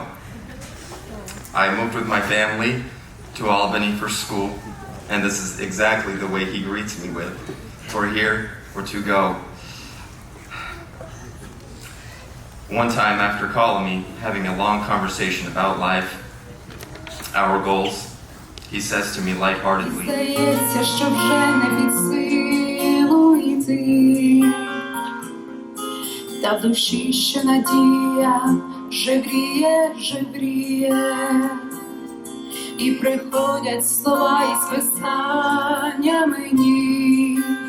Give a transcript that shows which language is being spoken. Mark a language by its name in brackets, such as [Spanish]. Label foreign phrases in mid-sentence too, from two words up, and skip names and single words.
[English] I moved with my family to Albany for school, and this is exactly the way he greets me with, "For here or to go?" One time after calling me, having a long conversation about life, our goals, he says to me lightheartedly, [Ukrainian] Здається, що вже не під силу йти, та в душі ще надія жевріє, і приходять слова із писання мені.